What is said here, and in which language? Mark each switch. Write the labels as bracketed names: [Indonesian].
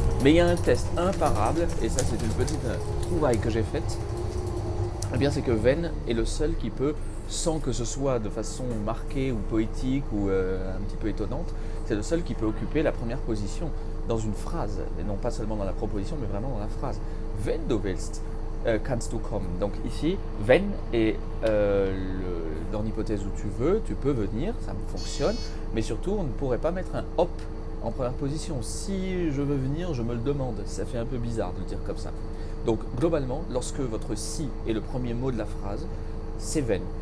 [French] Mais il y a un test imparable, et ça c'est une petite trouvaille que j'ai faite, eh bien c'est que wenn est le seul qui peut, sans que ce soit de façon marquée ou poétique ou un petit peu étonnante, c'est le seul qui peut occuper la première position dans une phrase, et non pas seulement dans la proposition, mais vraiment dans la phrase. [German] Wenn du willst, kannst du kommen. [French] Donc ici, wenn est dans l'hypothèse où tu peux venir, ça fonctionne, mais surtout on ne pourrait pas mettre un op en première position. Si je veux venir, je me le demande, ça fait un peu bizarre de le dire comme ça. Donc globalement, lorsque votre si est le premier mot de la phrase, c'est wenn.